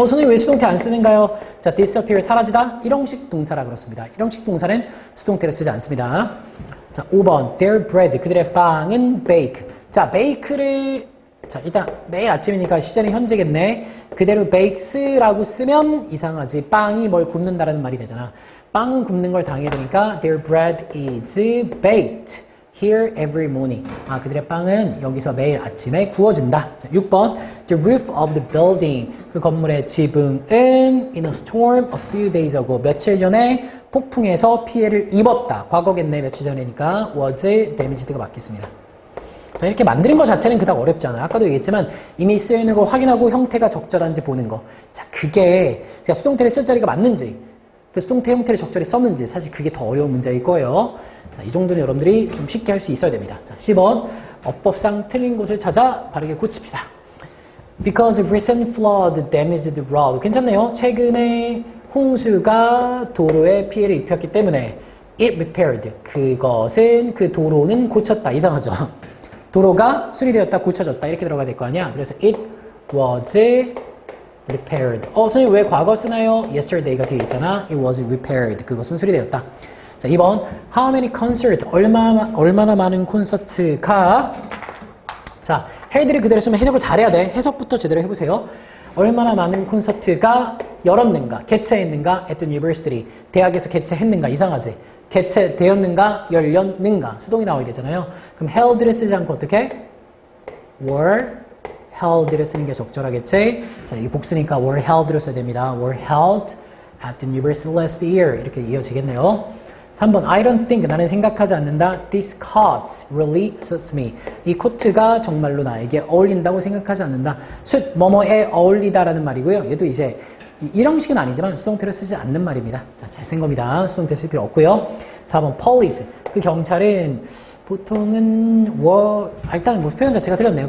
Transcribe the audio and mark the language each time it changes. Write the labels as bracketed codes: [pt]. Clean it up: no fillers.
[ko] 선생님 왜 수동태 안 쓰는가요? 자, disappear 사라지다, 일형식 동사라 그렇습니다. 일형식 동사는 수동태를 쓰지 않습니다. 자, 5번. [en] Their bread. [ko] 그들의 빵은 bake. 자, bake를 자, 일단 매일 아침이니까 시제는 현재겠네. 그대로 bakes라고 쓰면 이상하지. 빵이 뭘 굽는다라는 말이 되잖아. 빵은 굽는 걸 당해야 되니까 [en] their bread is baked here every morning. [ko] 아, 그들의 빵은 여기서 매일 아침에 구워진다. 자, 6번. [en] The roof of the building. [ko] 그 건물의 지붕은 [en] in a storm a few days ago. [ko] 며칠 전에 폭풍에서 피해를 입었다. 과거겠네. 며칠 전이니까 [en] was damaged [ko] 가 맞겠습니다. 자, 이렇게 만드는 것 자체는 그닥 어렵지 않아요. 아까도 얘기했지만 이미 쓰여있는 걸 확인하고 형태가 적절한지 보는 거. 자, 그게 제가 수동태를 쓸 자리가 맞는지 그 수동태 형태를 적절히 썼는지 사실 그게 더 어려운 문제일 거예요. 자, 이 정도는 여러분들이 좀 쉽게 할 수 있어야 됩니다. 자, 10번. 어법상 틀린 곳을 찾아 바르게 고칩시다. [en] Because recent flood damaged the road. [ko] 괜찮네요. 최근에 홍수가 도로에 피해를 입혔기 때문에 [en] it repaired. [ko] 그것은 그 도로는 고쳤다. 이상하죠. 도로가 수리되었다, 고쳐졌다 이렇게 들어가야 될 거 아니야. 그래서 [en] it was repaired. [ko] 선생님 왜 과거 쓰나요? yesterday가 뒤에 있잖아. [en] it was repaired. [ko] 그것은 수리되었다. 자, 2번. [en] how many concert. [ko] 얼마나 많은 콘서트가 자, 헤드를 그대로 쓰면 해석을 잘해야 돼. 해석부터 제대로 해보세요. 얼마나 많은 콘서트가 열었는가, 개최했는가, [en] at the university. [ko] 대학에서 개최했는가, 이상하지? 개최되었는가, 열렸는가. 수동이 나와야 되잖아요. 그럼 held를 쓰지 않고 어떻게? [en] were held [ko] 를 쓰는 게 적절하겠지? 자, 이게 복수니까 [en] were held [ko] 를 써야 됩니다. [en] were held at the university last year. [ko] 이렇게 이어지겠네요. 3번. [en] I don't think. [ko] 나는 생각하지 않는다. [en] This coat really suits me. [ko] 이 코트가 정말로 나에게 어울린다고 생각하지 않는다. suit, 뭐뭐에 어울리다라는 말이고요. 얘도 이제 일형식은 아니지만 수동태를 쓰지 않는 말입니다. 자, 잘 쓴 겁니다. 수동태 쓸 필요 없고요. 4번. police. 그 경찰은 보통은 일단 뭐 표현 자체가 틀렸네요.